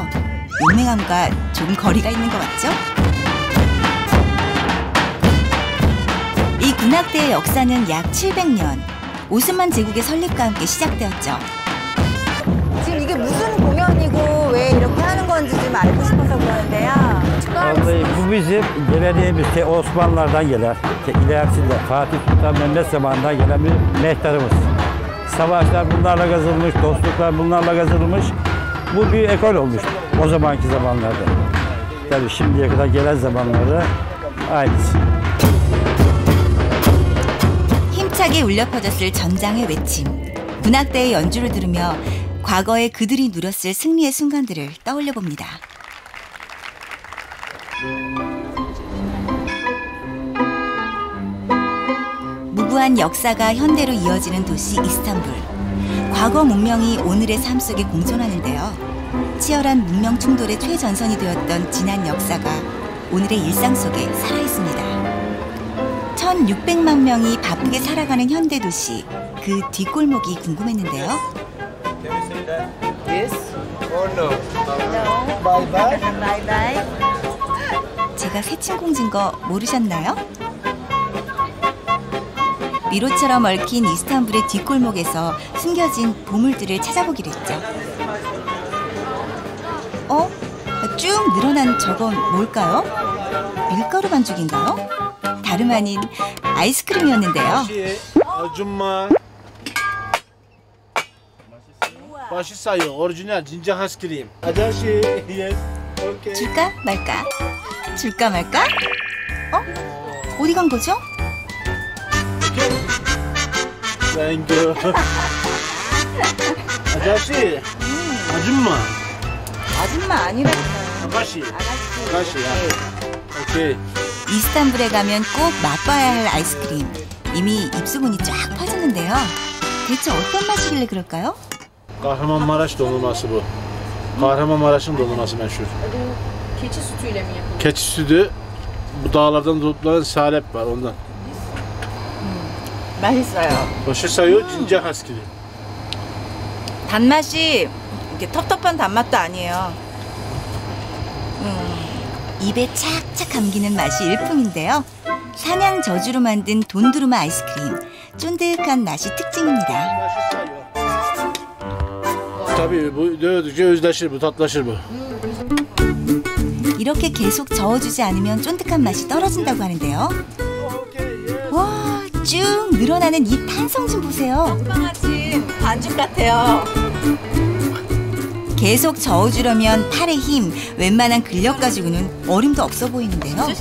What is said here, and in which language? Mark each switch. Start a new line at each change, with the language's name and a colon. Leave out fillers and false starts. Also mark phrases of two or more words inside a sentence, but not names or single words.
Korean: 용맹함과 좀 거리가 있는 것 같죠? 이 군악대의 역사는 약 700년, 오스만 제국의 설립과 함께 시작되었죠. 지금 이게 무슨 공연이고 왜 이렇게 하는 건지 좀 알고 싶어서 그러는데요.
Turkish: Vallahi bu bizim geleneğimiz Osmanlılardan gelen, ilerisinde Fatih Sultan Mehmet zamanından gelen bir mehtarımız. Savaşlar bunlarla kazanılmış, dostluklar bunlarla kazanılmış. Bu bir ekol olmuş o zamanki zamanlarda. Tabii şimdiye kadar gelen zamanlarda aynısı.
Korean: 힘차게 울려 퍼졌을 전장의 외침. 군악대의 연주를 들으며 과거에 그들이 누렸을 승리의 순간들을 떠올려 봅니다. 무구한 역사가 현대로 이어지는 도시 이스탄불. 과거 문명이 오늘의 삶 속에 공존하는데요. 치열한 문명 충돌의 최전선이 되었던 지난 역사가 오늘의 일상 속에 살아있습니다. 1600만 명이 바쁘게 살아가는 현대 도시, 그 뒷골목이 궁금했는데요.
English: Yes or no? No. Bye bye. Bye bye.
Korean: 제가 새침공진 거 모르셨나요? 미로처럼 얽힌 이스탄불의 뒷골목에서 숨겨진 보물들을 찾아보기로 했죠. 쭉 늘어난 저건 뭘까요? 밀가루 반죽인가요? 다름 아닌 아이스크림이었는데요. 아줌마. 맛있어요. 오리지널 진짜 아이스크림. 아저씨, yes. 오케이. 줄까 말까? 줄까 말까? 어디 간 거죠?
English: Thank you.
Korean: 아저씨, 아줌마. 아줌마 아니라니까요. 아가씨. 아가씨. 오케이. 이스탄불에 가면 꼭 맛봐야 할 아이스크림. 이미 입소문이 쫙 퍼졌는데요. 대체 어떤 맛이길래 그럴까요?
Turkish: Kahramanmaraş dondurması bu. Kahramanmaraş'ın dondurması meşhur. keçi sütüyle mi yapılıyor? Keçi sütü, bu dağlardan toplanan salep var ondan.
Korean: 맛있어요. 맛있어요. 진짜 아이스크림. 단맛이 이렇게 텁텁한 단맛도 아니에요. 입에 착착 감기는 맛이 일품인데요. 산양 저주로 만든 돈두루마 아이스크림. 쫀득한 맛이 특징입니다. 맛있어요.
Turkish: Tabii bu dövdükçe özleşir bu, tatlaşır bu.
Korean: 이렇게 계속 저어주지 않으면 쫀득한 맛이 떨어진다고 하는데요. 와, 쭉 늘어나는 이 탄성 좀 보세요. 빵아침 반죽 같아요. 계속 저어주려면 팔의 힘, 웬만한 근력 가지고는 어림도 없어 보이는데요.